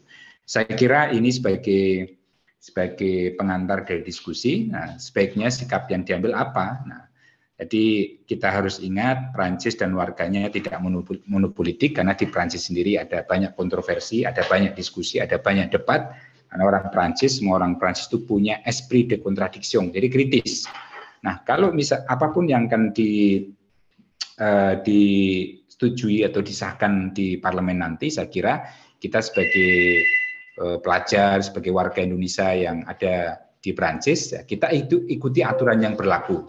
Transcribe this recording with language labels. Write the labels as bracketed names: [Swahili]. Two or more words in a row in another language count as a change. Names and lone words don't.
[Indonesian] Saya kira ini sebagai pengantar dari diskusi. Nah, sebaiknya sikap yang diambil apa? Nah, jadi kita harus ingat Prancis dan warganya tidak monopolitik karena di Prancis sendiri ada banyak kontroversi, ada banyak diskusi, ada banyak debat. Karena semua orang Prancis itu punya [French] esprit de contradiction, [Indonesian] jadi kritis. Nah, kalau apapun yang akan disetujui atau disahkan di parlemen nanti, saya kira kita sebagai pelajar, sebagai warga Indonesia yang ada di Prancis, ya, kita ikuti aturan yang berlaku.